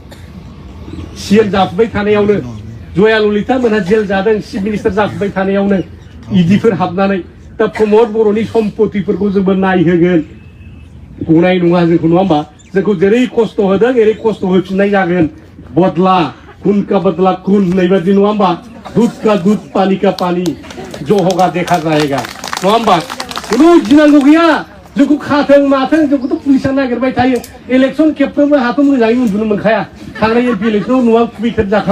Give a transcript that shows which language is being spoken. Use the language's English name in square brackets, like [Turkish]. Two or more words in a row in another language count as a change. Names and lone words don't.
[Bodo] CM जाफुबाय थानायावनो जया ललिता मोनहा जेल जादों [English] chief minister [Bodo] जाफुबाय थानायावनो इडिफोर हाबनानै दा प्रमद बर'नि सम्पतिफोरखौ जोंबो नायहोगोन गनाय नङा जोंखौ नङा होमबा जोंखौ जेरै खस्थ' होदों एरै खस्थ' होफिननाय जागोन [Hindi] बदला खुन का बदला खुन [Bodo] होननाय बादि नङा होमबा [Hindi] दुध का दुध पानी का पानी ज' होगा देखा जायगा [Bodo] नङा होमबा खुनु गिनांगौ गैया जोंखौ खाथों माथों जोंखौथ' पुलिसा नागिरबाय थायो इलेक्सन खेबफ्रोमबो हाथ' मोजाङै उन्दुनो मोनखाया थांनाय MP इलेक्सनाव न'आ खुबैखेब जाखाबाय